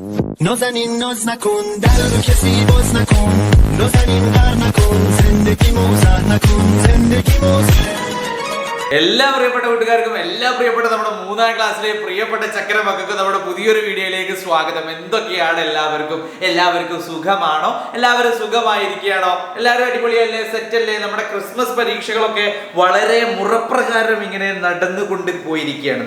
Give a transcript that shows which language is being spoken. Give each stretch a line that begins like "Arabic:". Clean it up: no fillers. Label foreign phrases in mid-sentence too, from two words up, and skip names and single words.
Persian: نازنین ناز نکن در رو کسی باز نکن نازنین غر نکن زندگی موزه نکن زندگی موزه
Malayalam: എല്ലാ പ്രിയപ്പെട്ട കൂട്ടുകാർക്കും എല്ലാ പ്രിയപ്പെട്ട നമ്മുടെ 3ാം ക്ലാസ്സിലെ പ്രിയപ്പെട്ട ചക്കര മക്കൾക്ക് നമ്മുടെ പുതിയൊരു വീഡിയോയിലേക്ക് സ്വാഗതം. എന്തൊക്കെയാണ് എല്ലാവർക്കും സുഖമാണോ? എല്ലാവരും സുഖമായിരിക്കുകയാണോ? എല്ലാവരും അടിപൊളിയല്ലേ? സെറ്റല്ലേ? നമ്മുടെ ക്രിസ്മസ് പരീക്ഷകളൊക്കെ വളരെ മുറപ്രകാരം ഇങ്ങനെ നടന്നുകൊണ്ട് പോയിരിക്കുകയാണ്.